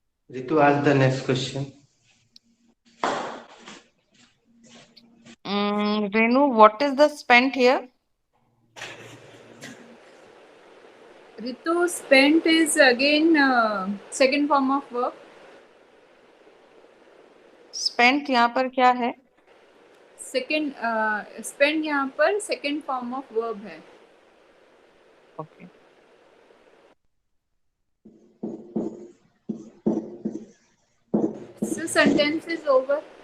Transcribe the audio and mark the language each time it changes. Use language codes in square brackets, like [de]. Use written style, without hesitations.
[en] Ritu, ask the next question. Renu, what is the spent here? Ritu, spent is again second form of verb. [hi] Spent यहाँ पर क्या है? [en] second spent [hi] यहाँ पर [en] second form of verb है. Okay. So sentence is over.